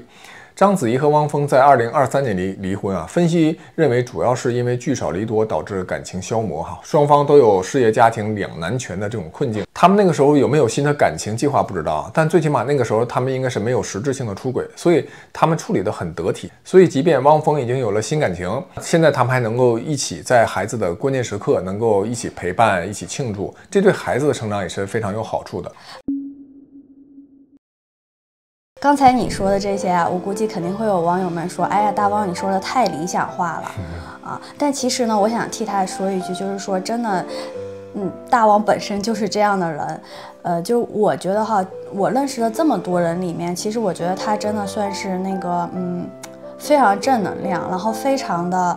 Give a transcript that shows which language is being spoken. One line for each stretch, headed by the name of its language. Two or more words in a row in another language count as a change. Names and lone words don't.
Chinese: 章子怡和汪峰在2023年離婚啊，分析認為主要是因為聚少離多導致感情消磨哈，雙方都有事業家庭兩難全的這種困境。他們那個時候有沒有新的感情計劃不知道，但最起碼那個時候他們應該是沒有實質性的出軌，所以他們處理得很得體。所以即便汪峰已經有了新感情，現在他們還能夠一起在孩子的關鍵時刻能夠一起陪伴、一起慶祝，這對孩子的成長也是非常有好處的。剛才你說的這些啊，我估計肯定會有網友們說，哎呀，大汪你說的太理想化了啊！但其實呢，我想替他說一句，就是說真的，大汪本身就是這樣的人，就我覺得哈，我認識的這麼多人裡面，其實我覺得他真的算是那個非常正能量，然後非常的。